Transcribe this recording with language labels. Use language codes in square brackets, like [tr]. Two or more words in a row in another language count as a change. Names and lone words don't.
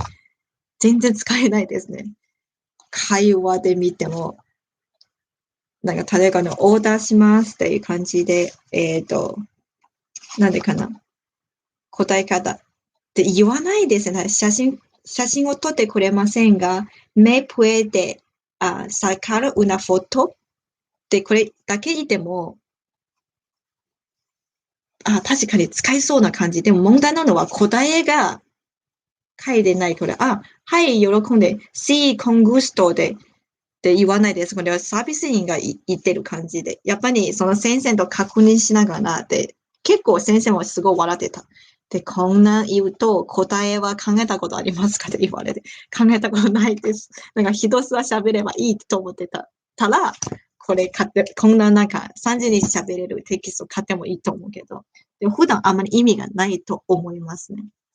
[ja] 全然使えないですね。会話で見ても、なんか例えばオーダーしますっていう感じで、なんでかな。答え方って言わないですね。写真を撮ってくれませんが、 [es] me puede sacar una foto [ja] ってこれだけ言っても、確かに使いそうな感じ。でも問題なのは答えが書いてないこれ。はい、喜んで、 [es] sí, con gusto [ja] でって言わないです。これはサービス員が言ってる感じで。やっぱりその先生と確認しながらで、結構先生もすごい笑ってた。で、こんな言うと、答えは考えたことありますかって言われて、考えたことないです。なんかひたすら喋ればいいと思ってたら、これ買って、こんななんか30日喋れるテキスト買ってもいいと思うけど、でも普段あまり意味がないと思いますね。